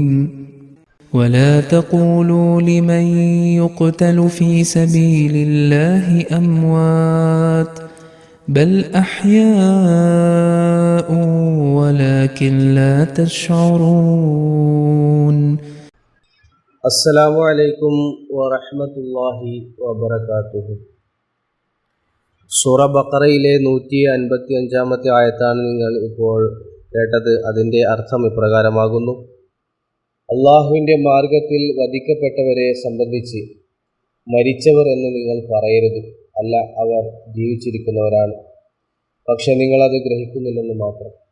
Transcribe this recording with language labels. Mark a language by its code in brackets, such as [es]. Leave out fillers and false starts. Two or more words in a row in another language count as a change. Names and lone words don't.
[ar] ولا تقولوا لمن يقتل في سبيل الله أموات بل أحياء ولكن لا تشعرون. السلام عليكم ورحمة الله وبركاته. [ml] സൂറ ബഖറയിലെ 155 ആയത്താണ് നിങ്ങൾ ഇപ്പോൾ കേട്ടത്. അതിൻ്റെ അർത്ഥം ഇപ്രകാരമാകുന്നു: അള്ളാഹുവിൻ്റെ മാർഗത്തിൽ വധിക്കപ്പെട്ടവരെ സംബന്ധിച്ച് മരിച്ചവർ എന്ന് നിങ്ങൾ പറയരുത്, അല്ല, അവർ ജീവിച്ചിരിക്കുന്നവരാണ്, പക്ഷെ നിങ്ങളത് ഗ്രഹിക്കുന്നില്ലെന്ന് മാത്രം.